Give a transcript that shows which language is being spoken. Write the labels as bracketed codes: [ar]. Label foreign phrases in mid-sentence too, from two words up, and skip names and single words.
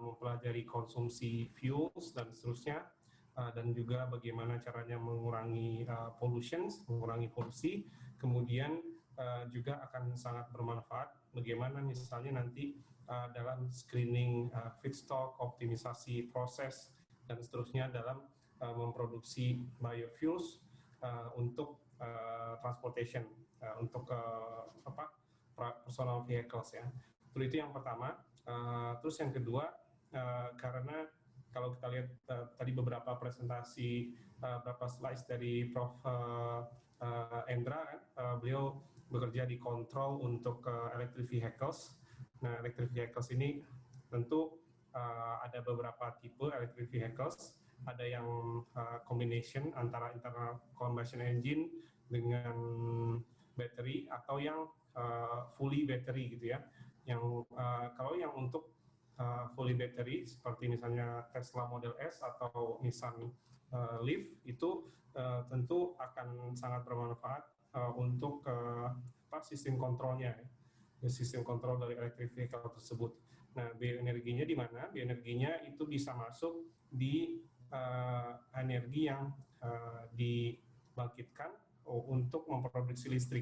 [id] mempelajari konsumsi fuels dan seterusnya, dan juga bagaimana caranya mengurangi mengurangi polusi, kemudian juga akan sangat bermanfaat bagaimana misalnya nanti dalam [en] screening feedstock, [id] optimisasi proses, dan seterusnya dalam memproduksi biofuels untuk transportation, untuk [en] personal vehicles [id] ya. Itu yang pertama. Terus yang kedua, karena kalau kita lihat tadi beberapa presentasi, beberapa slides dari Prof. Endra, beliau bekerja di kontrol untuk [en] electric vehicles. [id] Nah, [en] electric vehicles [id] ini tentu ada beberapa tipe [en] electric vehicles. [id] Ada yang combination antara [en] internal combustion engine [id] dengan battery, atau yang [en] fully battery [id] gitu ya. Yang kalau yang untuk [en] fully battery [id] seperti misalnya Tesla Model S atau Nissan Leaf itu tentu akan sangat bermanfaat untuk sistem kontrolnya, sistem kontrol dari [en] electric vehicle [id] tersebut. Nah, bioenerginya di mana? Bioenerginya itu bisa masuk di energi yang dibangkitkan untuk memproduksi listrik.